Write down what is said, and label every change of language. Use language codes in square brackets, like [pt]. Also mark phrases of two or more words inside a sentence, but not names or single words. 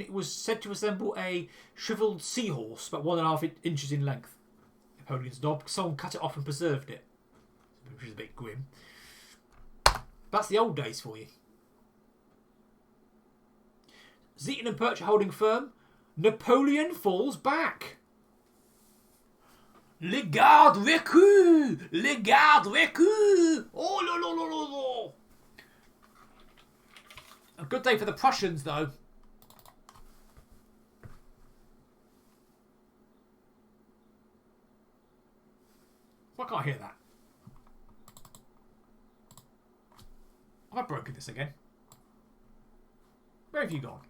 [en] It was said to resemble a shriveled seahorse, about 1.5 inches in length. Napoleon's knob. Someone cut it off and preserved it, which is a bit grim. That's the old days for you. Zieten and Perch are holding firm. Napoleon falls back. [fr] Les gardes recul! Les gardes recul! [en] Oh, no, no, no, no, no! A good day for the Prussians, though. I can't hear that. Have I broken this again? Where have you gone?